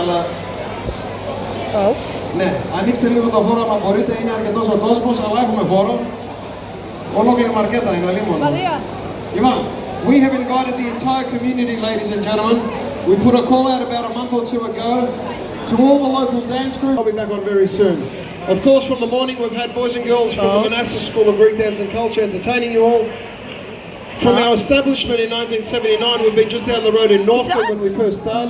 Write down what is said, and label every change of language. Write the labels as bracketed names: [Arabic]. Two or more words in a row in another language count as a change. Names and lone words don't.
[Greek] αλλά... Oh. Ναι, ανοίξτε λίγο το χώρο άμα μπορείτε, είναι αρκετός ο κόσμος, αλλά έχουμε χώρο. Ολόκληρη μαρκέτα είναι αλίμονο. Λοιπόν, [English] we have invited the entire community, ladies and gentlemen. We put a call out about a month or two ago to all the local dance groups. I'll be back on very soon. Of course, from the morning we've had boys and girls from the Manassas School of Greek Dance and Culture entertaining you all. From our establishment in 1979, we've been just down the road in Northwood when we first started.